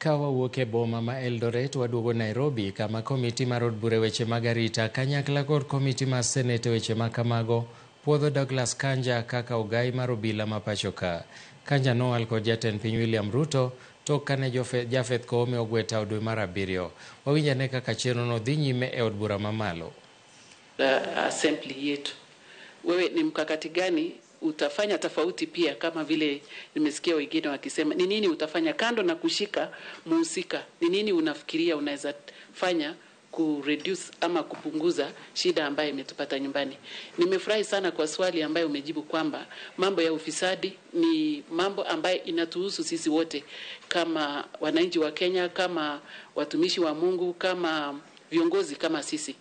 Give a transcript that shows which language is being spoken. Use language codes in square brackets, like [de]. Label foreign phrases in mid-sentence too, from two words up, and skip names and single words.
[luo] Kawawuok e boma ma Eldoret waduogo Nairobi kama komiti mar od bura weche mag arita kanyakla kod komiti mar senate weche ma kamago puodho Douglas Kanja kaka ogai mar obila ma pachoka. Kanja nowal kod jatend piny William Ruto tok kane Jafeth Koome ogwe tao dwe mar 7. Wawinjane kaka chenro no dhi nyime e od bura mamalo. [sw] Assembly yetu. Wewe ni mkakati gani utafanya tofauti pia kama vile nimesikia wengine wakisema ni nini utafanya kando na kushika muhusika? Ni nini unafikiria unaweza fanya reduce ama kupunguza shida ambayo imetupata nyumbani? Nimefurahi sana kwa swali ambayo umejibu kwamba mambo ya ufisadi ni mambo ambayo inatuhusu sisi wote kama wananchi wa Kenya, kama watumishi wa Mungu, kama viongozi kama sisi.